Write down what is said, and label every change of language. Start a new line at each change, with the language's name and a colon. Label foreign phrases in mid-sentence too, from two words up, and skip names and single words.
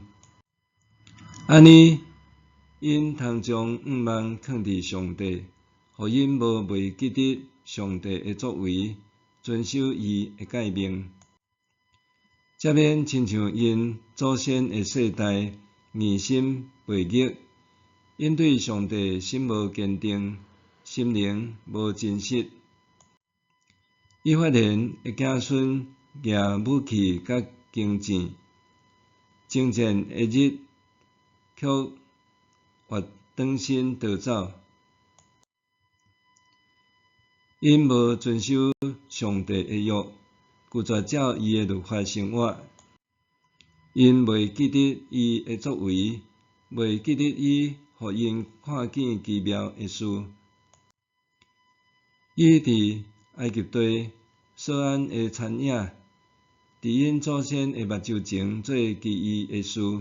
Min Nan Chinese: 安尼，因通将望放伫上帝，互因无袂记得上帝的作为，遵守伊的诫命，才免亲像因祖先的世代疑心悖逆，因对上帝心无坚定，心灵无真实。伊发现的子孙举武器甲弓箭，征战的日却越转身逃走，因无遵守上帝的约，拒绝照伊的律法生活。因袂记得伊的作为，袂记得伊互因看见奇妙的事。伊伫埃及地所安的残影，伫因祖先的目睭前做奇异的事。